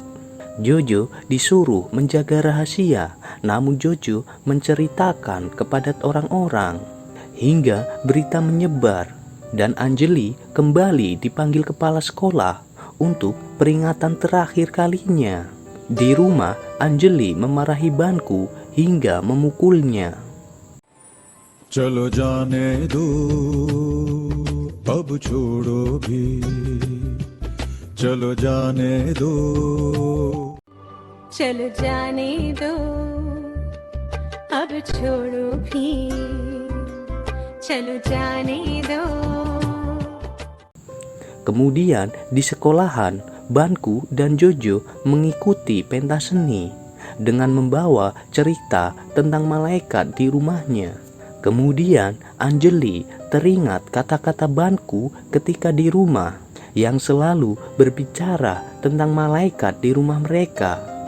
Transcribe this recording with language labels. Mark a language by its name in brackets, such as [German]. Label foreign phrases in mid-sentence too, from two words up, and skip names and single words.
[Indonesian] Jojo disuruh menjaga rahasia, namun Jojo menceritakan kepada orang-orang. Hingga berita menyebar dan Anjali kembali dipanggil kepala sekolah untuk peringatan terakhir kalinya. Di rumah, Anjali memarahi Banku hingga memukulnya. [Hindi] चलो जाने दो अब छोड़ो भी चलो जाने दो चलो जाने दो अब छोड़ो भी चलो जाने दो. [Indonesian] Kemudian di sekolahan, Banku dan Jojo mengikuti pentas seni dengan membawa cerita tentang malaikat di rumahnya. Kemudian Anjali teringat kata-kata Banku ketika di rumah yang selalu berbicara tentang malaikat di rumah mereka.